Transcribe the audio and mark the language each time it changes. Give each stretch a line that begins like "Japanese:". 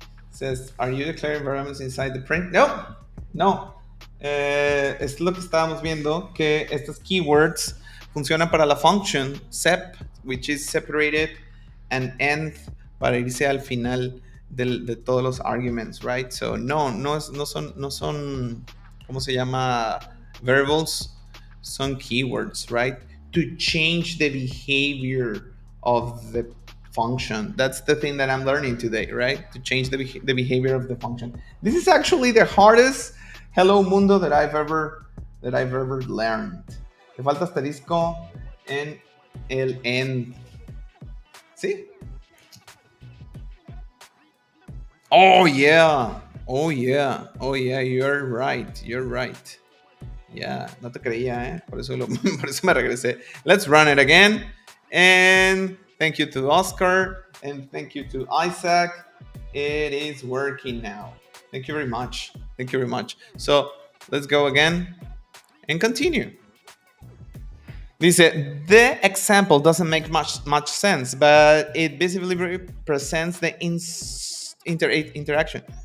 English: Says, are you declaring variables inside the print? No.
Spanish: Es lo que estábamos viendo, que estas keywords funcionan para la function sep,
English: which is separated,
Spanish: and end para irse al final de todos los arguments, right? So no son, ¿cómo se llama? Variables, son keywords, right?
English: To change the behavior of the function. That's the thing that I'm learning today, right? To change the behavior of the function. This is actually the hardest hello mundo that I've ever learned.
Spanish: Te falta asterisco en el end. ¿Sí?
English: Oh yeah, you're right.
Spanish: Yeah, no te creía, por eso me regresé.
English: Let's run it again. And thank you to Oscar and thank you to Isaac. It is working now. Thank you very much. So let's go again and continue. Dice, the example doesn't make much sense, but it visibly represents the interaction.